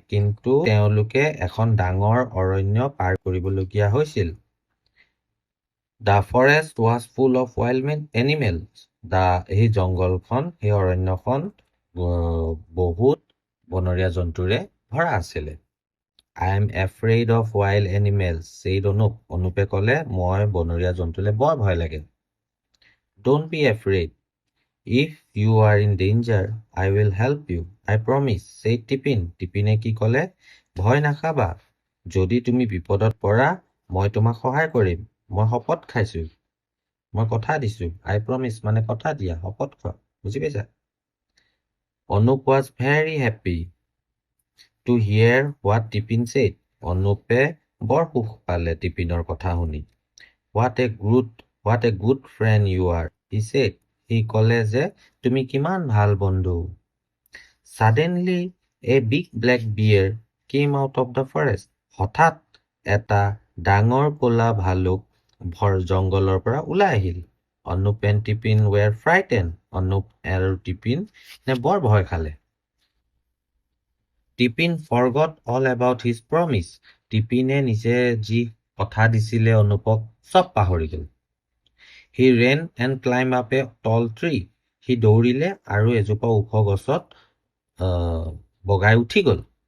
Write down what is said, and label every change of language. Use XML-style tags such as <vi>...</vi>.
<as>কিন্তু তেওঁলোকে এখন ডাঙৰ অৰণ্য পাৰ কৰিবলগীয়া হৈছিল।</as> <en>The forest was full of wild animals.</en> <as>সেই জংগলখন, সেই অৰণ্যখন বহুত বনৰীয়া জন্তুৰে ভৰা আছিলে।</as> <en>I am afraid of wild animals, said</en> <as>অনুপে ক'লে, মই বনৰীয়া জন্তুলে বৰ ভয় লাগে।</as> <en>Don't be afraid. If you are in danger, I will help you. I promise, said Tipin.</en> <as>টিপিনে কি ক'লে? ভয় নাখাবা। যদি তুমি বিপদত পৰা, মই তোমাক সহায় কৰিম। মই শপত খাইছো। মই কথা দিছো।</as> <en>I promise</en> <as>মানে কথা দিয়া, শপত খোৱা। বুজি পাইছা?</as> <en>Anup was very happy to hear what Tipin said.</en> <as>অনুপে বৰ সুখ পালে টিপিনৰ কথা শুনি।</as> <en>What a good friend you are, he said.</en> <as>সি ক'লে যে তুমি কিমান ভাল বন্ধু।</as> <en>Suddenly a big black bear came out of the forest.</en> <as>হঠাৎ এটা ডাঙৰ ক'লা ভালুক জংগলৰ পৰা ওলাই আহিল।</as> <en>Anup and Tipin were frightened.</en> <as>Anup আৰু টিপিন বৰ ভয় খালে।</as> <en>Tipin forgot all about his promise.</en> <as>টিপিনে নিজে যি কথা দিছিলে অনুপক চব পাহৰি গ'ল।</as> <en>He ran and climbed up a tall tree.</en> <as>সি দৌৰিলে আৰু এজোপা ওখ গছত বগাই উঠি গ'ল।</as>